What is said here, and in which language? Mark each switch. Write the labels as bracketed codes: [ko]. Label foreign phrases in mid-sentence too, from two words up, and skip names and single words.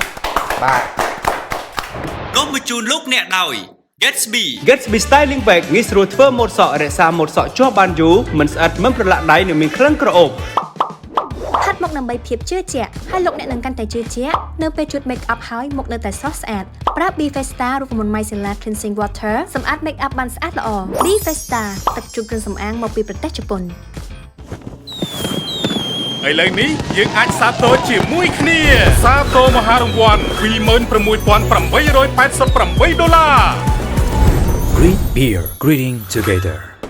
[km] បាទ រួមបញ្ជូនលោកអ្នកដោយ Gatsby Gatsby Styling Bag ងាយស្រួលធ្វើម៉ូតសក់រក្សាម៉ូតសក់ជាប់បានយូរមិនស្អិតមិនប្រឡាក់ដៃនិងមានក្លិនក្រអូប ផាត់មុខដើម្បីភាពជឿជាក់ហើយលោកអ្នកនឹងកាន់តែជឿជាក់នៅពេលជូត [en] make up [km] ហើយមុខនៅតែស្រស់ស្អាតប្រើ Be Festa រូបមន្ត Micellar Cleansing Water សម្អាត [en] make up [km] បានស្អាតល្អ Be Festa ទឹកជូតគ្រឿងសម្អាងមកពីប្រទេសជប៉ុន ឥឡូវនេះយើងអាចសាទរជាមួយគ្នាសាទរមហារង្វាន់ $26,888 ដុល្លារ [en] Great Beer Greeting Together